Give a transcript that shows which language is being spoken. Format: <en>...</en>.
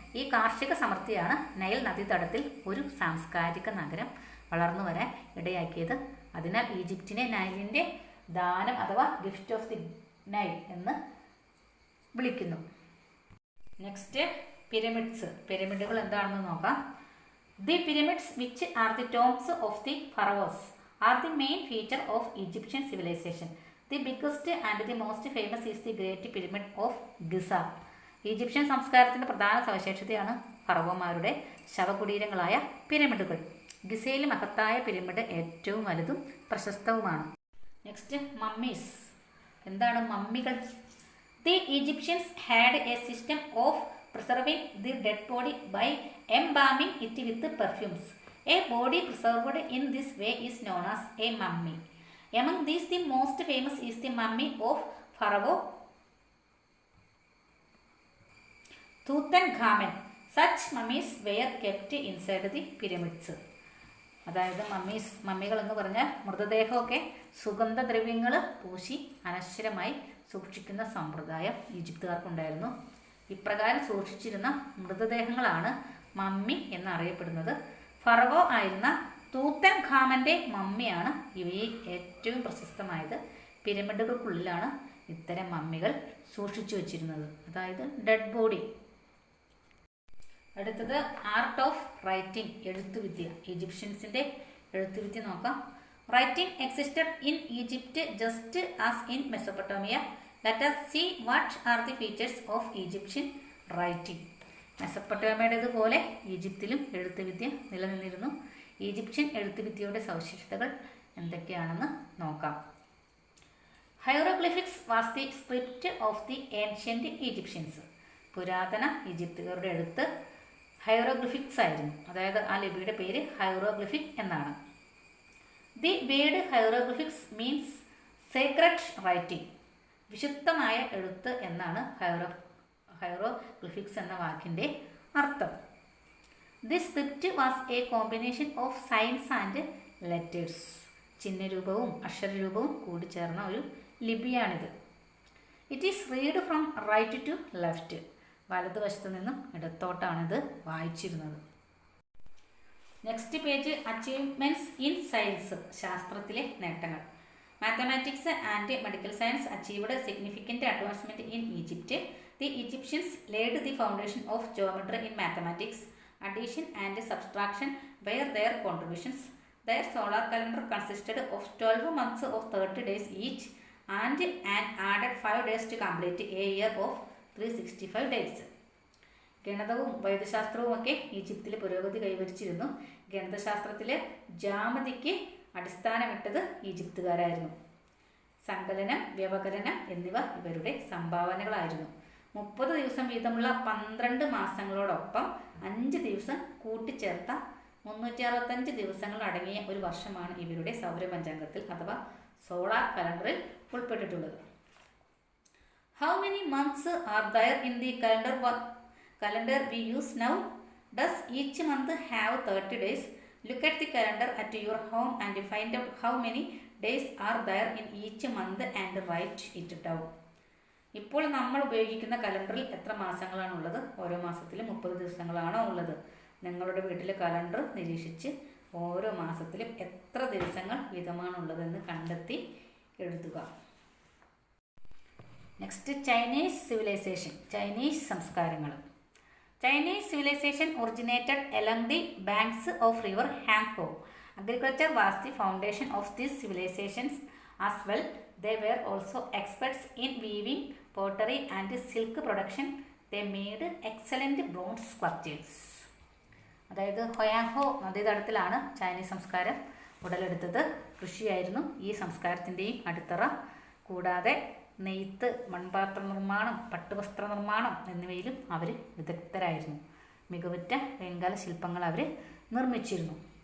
<ml>ഈ കാർഷിക സമൃദ്ധിയാണ് നൈൽ നദീതടത്തിൽ ഒരു സാംസ്കാരിക നഗരം വളർന്നു വരാൻ ഇടയാക്കിയത്. അതിനാൽ ഈജിപ്തിനെ നൈലിൻ്റെ ദാനം അഥവാ</ml> <en>gift of the Nile</en> <ml>എന്ന് വിളിക്കുന്നു.</ml> <en>Next pyramids.</en> <ml>പിരമിഡുകൾ എന്താണെന്ന് നോക്കാം.</ml> <en>The pyramids, which are the tombs of the pharaohs, are the main feature of Egyptian civilization. The biggest and the most famous is the Great Pyramid of Giza.</en> <ml>Egyptian സംസ്കാരത്തിൻ്റെ പ്രധാന സവിശേഷതയാണ് ഫറവോമാരുടെ ശവകുടീരങ്ങളായ പിരമിഡുകൾ. ഗിസയിലെ മഹത്തായ pyramid ഏറ്റവും വലുതും പ്രശസ്തവുമാണ്.</ml> <en>Next mummies.</en> <ml>എന്താണ് മമ്മികൾ?</ml> <en>The Egyptians had a system of preserving the dead body by embalming it with perfumes. A body preserved in this way is known as a mummy. Among these, the most famous is the mummy of Pharaoh Tutankhamun. Such mummies were kept inside the pyramids.</en> <ml>അതായത് മമ്മികൾ എന്ന് പറഞ്ഞാൽ മൃതദേഹമൊക്കെ സുഗന്ധദ്രവ്യങ്ങൾ പൂശി അനശ്വരമായി സൂക്ഷിക്കുന്ന സമ്പ്രദായം ഈജിപ്തുകാർക്കുണ്ടായിരുന്നു. ഇപ്രകാരം സൂക്ഷിച്ചിരുന്ന മൃതദേഹങ്ങളാണ് mummy എന്നറിയപ്പെടുന്നത്. ഫറവോ ആയിരുന്ന തൂത്തൻഖാമൻ്റെ മമ്മിയാണ് ഇവയിൽ ഏറ്റവും പ്രശസ്തമായത്. പിരമിഡുകൾക്കുള്ളിലാണ് ഇത്തരം മമ്മികൾ സൂക്ഷിച്ചു വച്ചിരുന്നത്, അതായത് ഡെഡ് ബോഡി. അടുത്തത്</ml> <en>art of writing,</en> <ml>എഴുത്തുവിദ്യ. ഈജിപ്ഷ്യൻസിൻ്റെ എഴുത്തുവിദ്യ നോക്കാം.</ml> <en>Writing existed in Egypt just as in Mesopotamia. Let us see what are the features of Egyptian writing.</en> <ml>മെസപ്പൊട്ടോമിയയുടേതുപോലെ ഈജിപ്തിലും എഴുത്തുവിദ്യ നിലനിന്നിരുന്നു. ഈജിപ്ഷ്യൻ എഴുത്തുവിദ്യയുടെ സവിശേഷതകൾ എന്തൊക്കെയാണെന്ന് നോക്കാം.</ml> <en>Hieroglyphics was the script of the ancient Egyptians.</en> <ml>പുരാതന ഈജിപ്തുകാരുടെ എഴുത്ത് hieroglyphics ആയിരുന്നു. അതായത് ആ ലിപിയുടെ പേര് ഹൈറോഗ്ലിഫിക് എന്നാണ്.</ml> <en>The word hieroglyphics means sacred writing.</en> <ml>വിശുദ്ധമായ എഴുത്ത് എന്നാണ് ഹൈറോഗ്ലിഫിക്സ് എന്ന വാക്കിൻ്റെ അർത്ഥം.</ml> <en>The script was a combination of signs and letters.</en> <ml>ചിഹ്നരൂപവും അക്ഷരരൂപവും കൂടിച്ചേർന്ന ഒരു ലിപിയാണിത്.</ml> <en>It is read from right to left.</en> <ml>വലതുവശത്തു നിന്നും ഇടത്തോട്ടാണിത് വായിച്ചിരുന്നത്.</ml> <en>next page achievements in science,</en> <ml>ശാസ്ത്രത്തിലെ നേട്ടങ്ങൾ.</ml> <en>Mathematics and medical science achieved significant advancement in Egypt. The Egyptians laid the foundation of geometry in mathematics. Addition and subtraction were their contributions. Their solar calendar consisted of 12 months of 30 days each and added 5 days to complete a year of 365 days.</en> <ml>ഗണിതവും വൈദ്യശാസ്ത്രവുമൊക്കെ ഈജിപ്തിൽ പുരോഗതി കൈവരിച്ചിരുന്നു. ഗണിതശാസ്ത്രത്തിലെ ജാമതിക്ക് അടിസ്ഥാനമിട്ടത് ഈജിപ്തുകാരായിരുന്നു. സങ്കലനം, വ്യവകലനം എന്നിവ ഇവരുടെ സംഭാവനകളായിരുന്നു. 30 ദിവസം വീതമുള്ള 12 മാസങ്ങളോടൊപ്പം 5 ദിവസം കൂട്ടിച്ചേർത്ത 365 ദിവസങ്ങൾ അടങ്ങിയ ഒരു വർഷമാണ് ഇവരുടെ സൗരപഞ്ചാംഗത്തിൽ അഥവാ സോളാർ കലണ്ടറിൽ ഉൾപ്പെട്ടിട്ടുള്ളത്.</ml> <en>How many months are there in the calendar we use now? Does each month have 30 days? Look at the calendar at your home and find out how many days are there in each month and write it down.</en> <ml>ഇപ്പോൾ നമ്മൾ ഉപയോഗിക്കുന്ന കലണ്ടറിൽ എത്ര മാസങ്ങളാണുള്ളത്? ഓരോ മാസത്തിലും 30 ദിവസങ്ങളാണോ ഉള്ളത്? നിങ്ങളുടെ വീട്ടിലെ കലണ്ടർ നിരീക്ഷിച്ച് ഓരോ മാസത്തിലും എത്ര ദിവസങ്ങൾ വീതമാണുള്ളതെന്ന് കണ്ടെത്തി എഴുതുക.</ml> <en>Next, Chinese civilisation.</en> <ml>ചൈനീസ് സംസ്കാരങ്ങൾ.</ml> <en>Chinese civilization originated along the banks of river Yangtze. Agriculture was the foundation of these civilizations as well. They were also experts in weaving, pottery and silk production. They made excellent bronze sculptures.</en> <ml>അതായത് Hwang Ho നദീതടത്തിലാണ് Chinese സംസ്കാരം ഉടലെടുത്തത്. കൃഷിയായിരുന്നു ഈ സംസ്കാരത്തിൻ്റെയും അടിത്തറ. കൂടാതെ നെയ്ത്ത്, മൺപാത്ര നിർമ്മാണം, പട്ടുവസ്ത്ര നിർമ്മാണം എന്നിവയിലും അവർ വിദഗ്ധരായിരുന്നു. മികവുറ്റ വെങ്കല ശില്പങ്ങൾ അവർ നിർമ്മിച്ചിരുന്നു.</ml>